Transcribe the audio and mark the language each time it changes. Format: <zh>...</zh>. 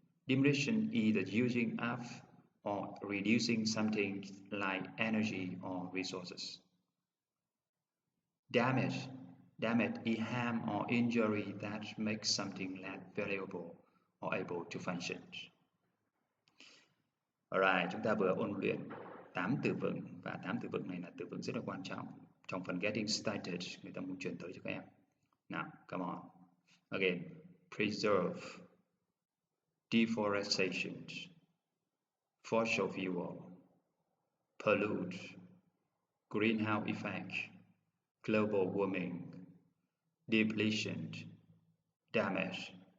<en>Depletion is the using up or reducing something like energy or resources. Damage. Damage is harm or injury that makes something less valuable or able to function.</en> <vi>Alright, chúng ta vừa ôn luyện 8 từ vựng và 8 từ vựng này là từ vựng rất là quan trọng. Trong phần getting started, người ta muốn truyền tới cho các em.</vi> <en>Nào, come on. Again, preserve, deforestation, fossil fuel, pollute, greenhouse effect, global warming, depletion, damage.</en>